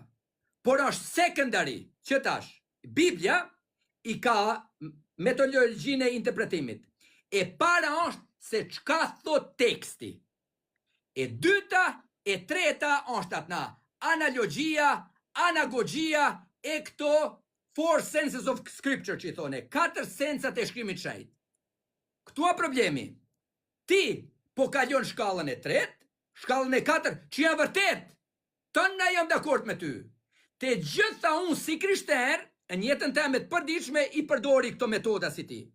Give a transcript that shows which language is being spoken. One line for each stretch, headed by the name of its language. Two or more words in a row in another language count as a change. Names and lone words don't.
Albanian: Por është secondary, që tash, Biblia i ka metodologjinë e interpretimit. E para është se çka thot teksti. E dyta, e treta është atna analogjia, anagogjia, e këto 4
English: senses of scripture
Albanian: që i thone, 4 sensat e shkrimit shenjtë. Këtu a problemi. Ti po kalon shkallën e 3, shkallën e 4, që janë vërtet. Tonë na jam dakord me ty. Te gjitha unë si krishter, në jetën teme të përditshme i përdori këto metoda si ti.